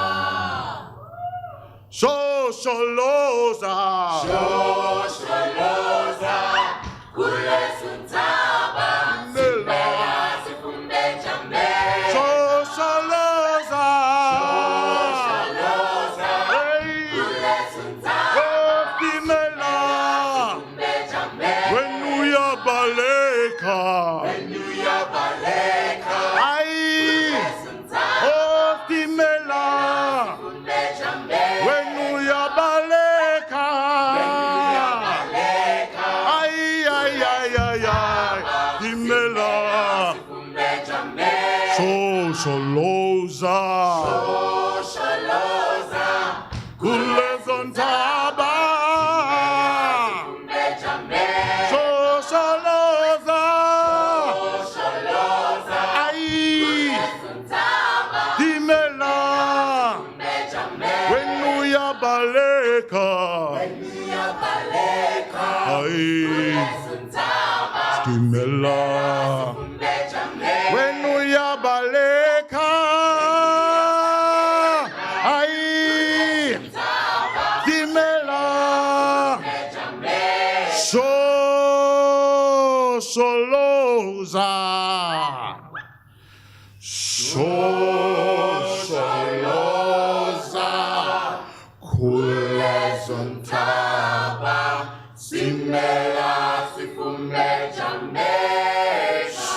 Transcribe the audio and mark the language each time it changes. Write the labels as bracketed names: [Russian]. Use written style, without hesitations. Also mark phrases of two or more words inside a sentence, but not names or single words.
[Zulu] Shosholoza kule suntaba simela sifumbe Jamaica. Shosholoza kule suntaba simela sifumbe Jamaica. [English] When we are baleka, aye, oh simela. When we are baleka, aye, aye, aye, aye, aye, simela. [Zulu] Shosholoza kule zontaba. Shosholoza aye simela. [English] When we are baleka, aye simela. When we are baleka, aye simela. [Zulu] Shosholoza kule zontaba simela sifume Jamaica.